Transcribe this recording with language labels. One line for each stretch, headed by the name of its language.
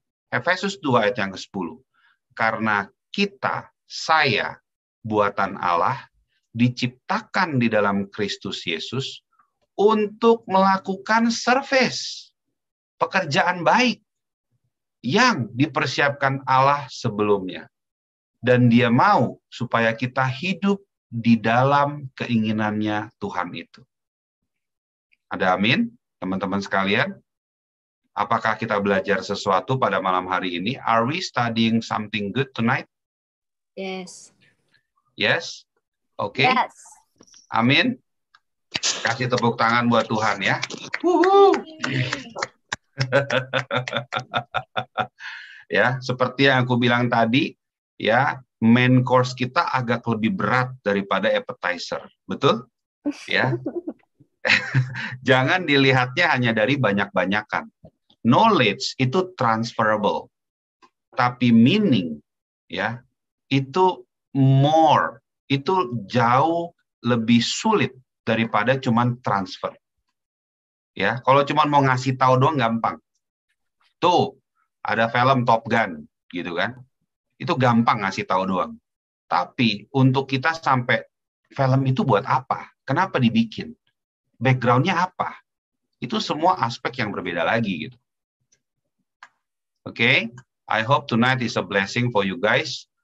Indonesian: Efesus 2 ayat yang ke-10. Karena kita, saya, buatan Allah, diciptakan di dalam Kristus Yesus untuk melakukan service, pekerjaan baik yang dipersiapkan Allah sebelumnya. Dan Dia mau supaya kita hidup di dalam keinginannya Tuhan itu. Ada amin, teman-teman sekalian? Apakah kita belajar sesuatu pada malam hari ini?
English: Are we studying something good tonight? Yes. Yes? Oke. Okay. Yes.
Indonesian: Amin. Kasih tepuk tangan buat Tuhan ya. Ya, seperti yang aku bilang tadi, ya, main course kita agak lebih berat daripada appetizer. Betul? Ya. Jangan dilihatnya hanya dari banyak-banyakan. Knowledge itu transferable, tapi meaning ya itu more, itu jauh lebih sulit daripada cuman transfer. Ya, kalau cuman mau ngasih tahu doang gampang. Tuh, ada film Top Gun gitu kan. Itu gampang ngasih tahu doang. Tapi untuk kita sampai film itu buat apa? Kenapa dibikin? Background-nya apa? Itu semua aspek yang berbeda lagi gitu.
English: Oke, I hope tonight is a blessing for you guys.